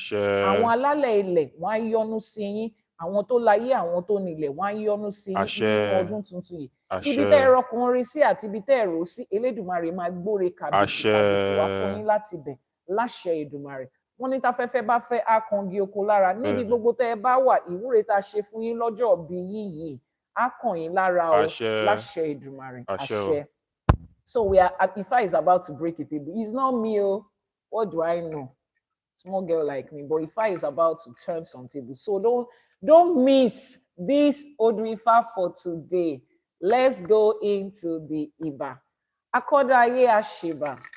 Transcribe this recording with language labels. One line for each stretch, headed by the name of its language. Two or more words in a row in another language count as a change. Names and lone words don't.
Yoruba: Àwọn alálẹ̀ ilẹ̀ wọ́n á yọ́nú sí yín, àwọn tó láyé àwọn tó nílẹ̀ wọ́n á yọ́nú sí yín nínú ọdún tuntun yìí. Ibi tẹ́ ẹ rọkùnrin sí àti ibi tẹ́ ẹ rò sí Elédùmarè máa gbóre kàbìtì wá fún yín láti bẹ̀ láṣẹ Èdùmàrè. Wọ́n ní táfẹ́fẹ́ bá fẹ́ á kangi oko lára. Níbi gbogbo tẹ́ ẹ bá wà, ìwúre tá a ṣe fún yín lọ́jọ́ ìbí yín yìí á kàn yín lára o láṣẹ Èdùmàrè. Àṣẹ.
English: So Ifa is about to break a table. It's not me, oh. What do I know? Small girl like me, but Ifa is about to turn some tables. So don't miss this Odrifa for today. Let's go into the Iba.
Yoruba: Akodaye Asheba.